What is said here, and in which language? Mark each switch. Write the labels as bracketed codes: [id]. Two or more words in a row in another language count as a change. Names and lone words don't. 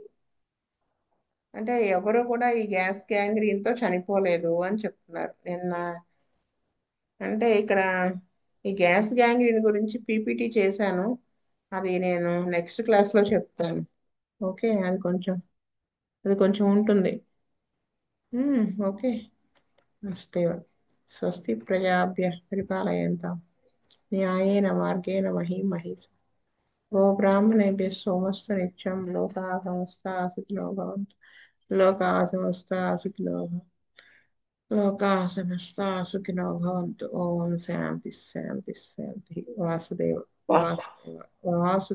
[te] అంటే ఎవరు కూడా ఈ [en] gas gangrene [te] తో చనిపోలేదు అని చెప్తున్నారు నిన్న. అంటే ఇక్కడ ఈ [en] gas gangrene [te] గురించి పీపీటీ చేశాను, అది నేను [en] next class [te] లో చెప్తాను. ఓకే, అది కొంచెం ఉంటుంది. ఓకే. [sa] అస్తేవ స్వస్తి ప్రజాభ్య పరిపాలయంతాం న్యాయేన మార్గేణ మహీం మహీషా. గో బ్రాహ్మణేభ్యः సోమస్య నిత్యం లోకాः సమస్తాः సుఖినో భవంతు. లోకాः సమస్తాः సుఖినో భవంతు. లోకాः సమస్తాः సుఖినో భవంతు. ఓం శాంతి శాంతి శాంతి. వాసుదేవ వాసుదేవ వాసు